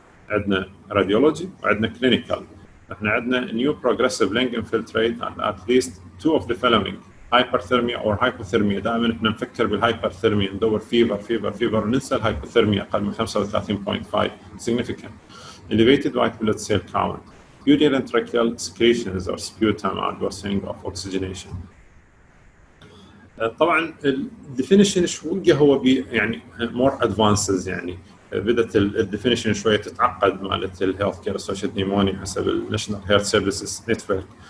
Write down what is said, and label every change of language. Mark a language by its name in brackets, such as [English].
[Arabic] عندنا راديولوجي وعندنا كلينيكال. احنا عندنا [English] New progressive lung infiltrate at least 2 of the following hyperthermia or hypothermia. [Arabic] دائما احنا نفكر بالهايبرثيرميا ندور فيبر وننسى [English] الهايبوثيرميا [Arabic] اقل من [English] 35.5 significant elevated white blood cell count urinary tracheal secretions or sputum and worsening of oxygenation. [Arabic] طبعا الديفينيشن شو هو يعني [English] more advances، [Arabic] يعني بدت الديفينيشن شويه تتعقد مالت الهيلث كير اسوشيتد نيمونيا حسب الناشونال هيلث سيرفيسز نتورك.